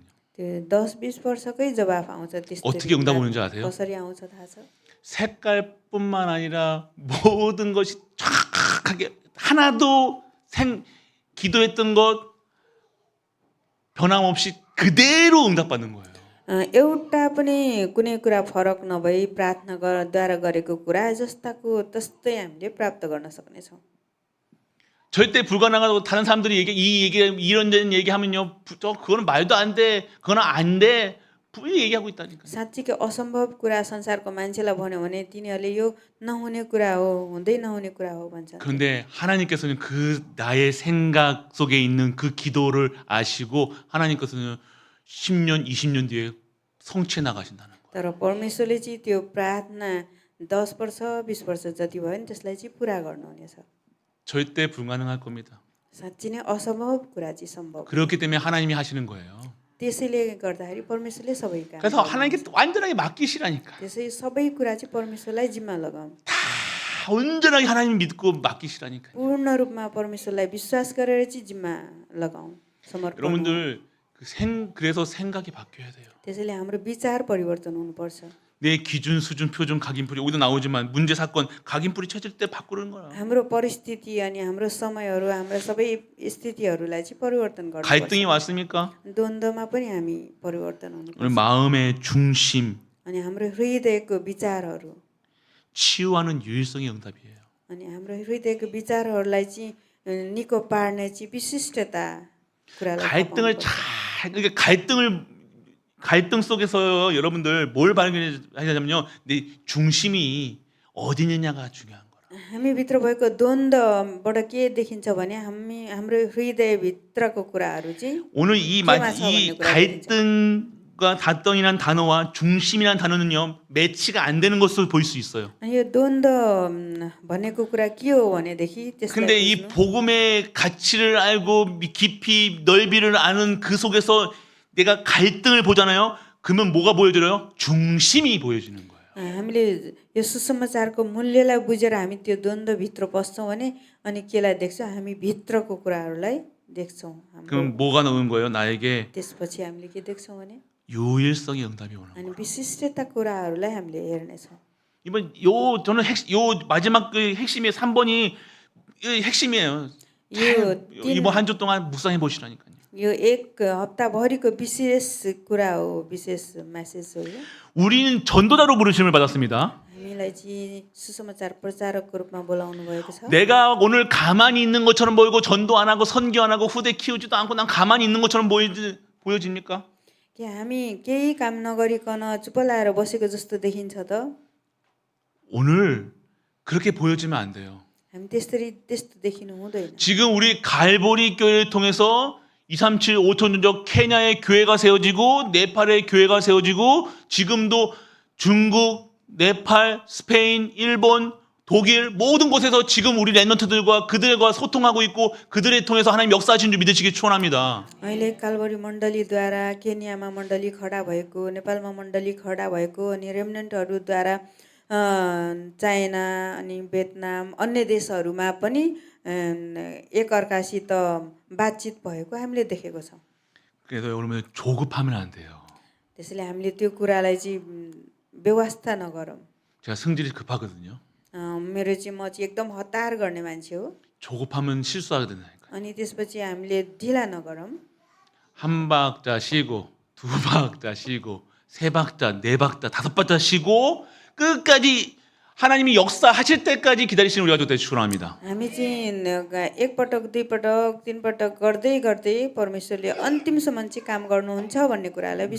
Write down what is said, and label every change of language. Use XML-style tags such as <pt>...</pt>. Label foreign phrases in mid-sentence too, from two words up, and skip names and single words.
<ne>त्यो 10-20 वर्षकै जवाफ आउँछ त्यस्तै</ne> <ko>어떻게 응답 오는지 아세요?</ko> <ne>कसरी आउँछ थाहा छ</ne> <ko>색깔뿐만 아니라 모든 것이 정확하게 하나도 기도했던 것 변함없이 그대로 응답받는 거예요.</ko> <ne>एउटा पनि कुनै कुरा फरक नभई प्रार्थना द्वारा गरेको कुरा जस्ताको तस्तै हामीले प्राप्त गर्न सक्नेछौँ</ne> <ko>절대 불가능하다고 다른 사람들이 이런 얘기하면요, 그거는 말도 안 돼, 그거는 안 돼, 얘기하고 있다니까.</ko> <ne>साँच्चीकै असम्भव कुरा संसारको मान्छेलाई भन्यो भने तिनीहरूले यो नहुने कुरा हो, हुँदै नहुने कुरा हो भन्छन्।</ne> <ko>그런데 하나님께서는 그 나의 생각 속에 있는 그 기도를 아시고 하나님께서는 10년, 20년 뒤에 성취해 나가신다는 거예요.</ko> <ne>तर परमेश्वरले चाहिँ त्यो प्रार्थना 10 वर्ष 20 वर्ष जति भयो नि त्यसलाई चाहिँ पुरा गर्नुहुनेछ।</ne> <ko>절대 불가능할 겁니다.</ko> <ne>साँच्ची नै असम्भव कुरा चाहिँ सम्भव।</ne> <ko>그렇기 때문에 하나님이 하시는 거예요.</ko> <ne>त्यसैले गर्दाखेरि परमेश्वरले सबै काम</ne> <ko>그래서 하나님께 완전하게 맡기시라니까.</ko> <ne>त्यसै सबै कुरा चाहिँ परमेश्वरलाई जिम्मा लगाउँ।</ne> <ko>다 온전하게 하나님 믿고 맡기시라니까.</ko> <ne>पूर्ण रूपमा परमेश्वरलाई विश्वास गरेर चाहिँ जिम्मा लगाउँ, समर्पण।</ne> <ko>여러분들 그래서 생각이 바뀌어야 돼요.</ko> <ne>त्यसैले हाम्रो विचार परिवर्तन हुनुपर्छ।</ne> <ko>내 기준, 수준, 표준, 각인풀이 여기도 나오지만 문제 사건 각인풀이 쳐질 때 바꾸는 거야.</ko> <ne>हाम्रो परिस्थिति अनि हाम्रो समयहरू हाम्रो सबै स्थितिहरूलाई चाहिँ परिवर्तन गर्नुपर्छ।</ne> <ko>갈등이 왔습니까?</ko> <ne>द्वन्द्वमा पनि हामी परिवर्तन हुनुपर्छ।</ne> <ko>우리 마음의 중심</ko> <ne>अनि हाम्रो हृदयको विचारहरू</ne> <ko>치유하는 유일성의 응답이에요.</ko> <ne>अनि हाम्रो हृदयको विचारहरूलाई चाहिँ निको पार्ने चाहिँ विशिष्टता कुरालाई</ne> <ko>갈등을 잘 그러니까 갈등 속에서 여러분들 뭘 발견하냐면요, 내 중심이 어디 있느냐가 중요한 거라.</ko> <ne>हामीभित्र भएको द्वन्द्वबाट के देखिन्छ भने हाम्रो हृदयभित्रको कुराहरू चाहिँ</ne> <ko>오늘 이 갈등과 다떤이라는 단어와 중심이라는 단어는요 매치가 안 되는 것으로 보일 수 있어요.</ko> <ne>अनि यो द्वन्द्व भनेको कुरा के हो भनेदेखि</ne> <ko>근데</ko> <ne>त्यसलाई</ne> <ko>이 복음의 가치를 알고 깊이 넓이를 아는 그 속에서 내가 갈등을 보잖아요. 그러면 뭐가 보여져요? 중심이 보여지는 거예요.</ko> <ne>हामीले यो सुसमाचारको मूल्यलाई बुझेर हामी त्यो द्वन्द्वभित्र पस्छौँ भने अनि केलाई देख्छौँ हामी भित्रको कुराहरूलाई देख्छौँ।</ne> <ko>그럼 뭐가 나오는 거예요? 나에게</ko> <ne>त्यसपछि हामीले के देख्छौँ भने</ne> <ko>유일성의 응답이 오는</ko> <ne>अनि</ne> <ko>거예요.</ko> <ne>विशिष्टता कुराहरूलाई हामीले हेर्नेछौँ।</ne> <ko>이번 저는 마지막 그 핵심이 3번이 핵심이에요. 이번 한 주 동안 묵상해 보시라니까요.</ko> <ne>यो एक हप्ताभरिको विशेष कुरा हो, विशेष मेसेज हो यो।</ne> <ko>우리는 전도자로 부르심을 받았습니다.</ko> <ne>हामीलाई चाहिँ सुसमाचार प्रचारकको रूपमा बोलाउनु भएको छ।</ne> <ko>내가 오늘 가만히 있는 것처럼 보이고 전도 안 하고 선교 안 하고 후대 키우지도 않고 난 가만히 있는 것처럼 보여집니까?</ko> <ne>के हामी केही काम नगरिकन चुप लाएर बसेको जस्तो देखिन्छ त?</ne> <ko>오늘 그렇게 보여지면 안 돼요.</ko> <ne>हामी त्यस्तो देखिनु हुँदैन।</ne> <ko>지금 우리 갈보리 교회를 통해서 237 5천주적 케냐의 교회가 세워지고 네팔의 교회가 세워지고 지금도 중국, 네팔, 스페인, 일본, 독일 모든 곳에서 지금 우리 랩런트들과 그들과 소통하고 있고 그들을 통해서 하나님 역사하신 줄 믿으시기 축원합니다.</ko> <ne>अहिले कालबरी मण्डलीद्वारा केन्यामा मण्डली खडा भएको, नेपालमा मण्डली खडा भएको अनि रेमनेन्टहरूद्वारा चाइना अनि भियतनाम अन्य देशहरूमा पनि एकअर्कासित बातचित भएको हामीले देखेको छौँ।</ne> <ko>그래서 여러분 조급하면 안 돼요.</ko> <ne>त्यसैले हामीले त्यो कुरालाई चाहिँ व्यवस्था नगरौँ।</ne> <ko>제가 성질이 급하거든요.</ko> <ne>मेरो चाहिँ म चाहिँ एकदम हतार गर्ने मान्छे हो।</ne> <ko>조급하면 실수하게 된다니까.</ko> <ne>अनि त्यसपछि हामीले ढिला नगरौँ।</ne> <ko>한 박자 쉬고 두 박자 쉬고 세 박자 네 박자 다섯 박자 쉬고 끝까지 하나님이 역사하실 때까지 기다리시는 우리가 되게 축원합니다.</ko> <ne>हामी चाहिँ एकपटक दुई पटक तीन पटक गर्दै गर्दै परमेश्वरले अन्तिमसम्म चाहिँ काम गर्नुहुन्छ भन्ने कुरालाई विश्वास</ne>